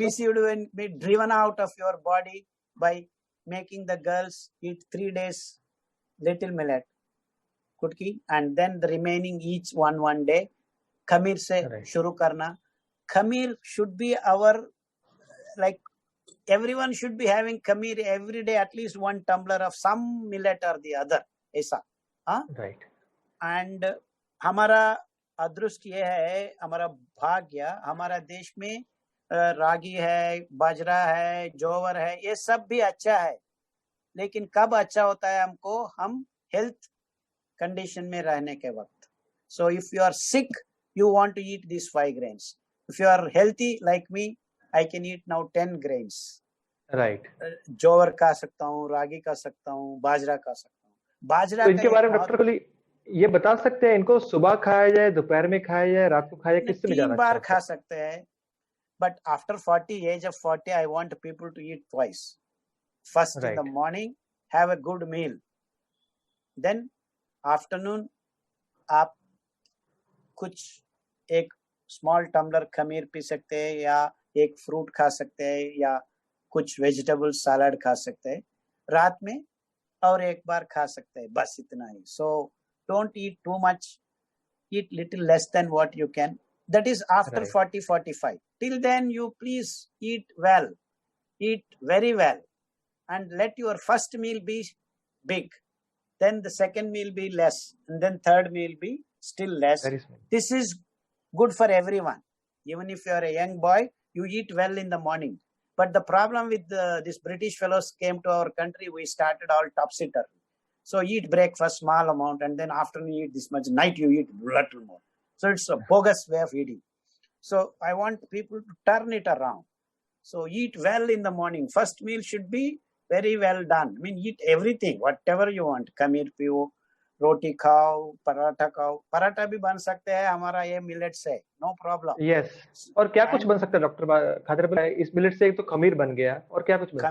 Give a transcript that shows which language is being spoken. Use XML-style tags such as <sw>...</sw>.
<en>PCOD will be driven out of your body by making the girls eat 3 days little millet, kutki, and then the remaining each one day.</en> <hi>Khamir se shuru karna.</hi> <en>Khamir should be our, like, everyone should be having khamir every day, at least 1 tumbler of some millet or the other.</en> <hi>ऐसा.</hi> <en>Right.</en> <hi>And हमारा अदृष्ट ये है, हमारा भाग्य, हमारा देश में रागी है, बाजरा है, जोवर है, ये सब भी अच्छा है. लेकिन कब अच्छा होता है हमको? हम हेल्थ कंडीशन में रहने के वक्त.</hi> <en>So if you are sick, you want to eat these 5 grains. If you are healthy like me, I can eat now 10 grains. Right.</en> <hi>जोवर खा सकता हूँ, रागी खा सकता हूँ, बाजरा खा सकता हूँ. बाजरा तो इनके बारे में डॉक्टर कोली ये बता सकते हैं, इनको सुबह खाया जाए, दोपहर में खाया जाए, रात को खाया जाए, किस में ज्यादा? 3 बार खा सकते हैं.</hi> <en>But after age of 40, I want people to eat twice. First in the morning, have a good meal.</en> <hi>Then afternoon, आप कुछ एक</hi> <en>small tumbler</en> <hi>खमीर पी सकते हैं, या एक fruit खा सकते हैं, या कुछ vegetable salad खा सकते हैं. रात में और एक बार खा सकते हैं, बस इतना ही.</hi> <en>So don't eat too much. Eat little less than what you can. That is after 40-45. Till then, you please eat well. Eat very well. And let your first meal be big. Then the second meal be less. And then third meal be still less. This is good for everyone. Even if you are a young boy, you eat well in the morning. But the problem with these British fellows came to our country, we started all topsy-turvy. So eat breakfast, small amount, and then afternoon you eat this much. Night you eat little more. So it's a bogus way of eating. So I want people to turn it around. So eat well in the morning. First meal should be very well done. I mean, eat everything, whatever you want.</en> <hi>Khamir piyo, रोटी खाओ, पराठा खाओ, पराठा भी बन सकते हैं, हमारा ये millet से,</hi> <en>No problem. Yes,</en> <hi>और क्या कुछ बन सकता है डॉक्टर खादर भाई इस मिलेट से? एक तो खमीर बन गया, और क्या कुछ बन सकता</hi>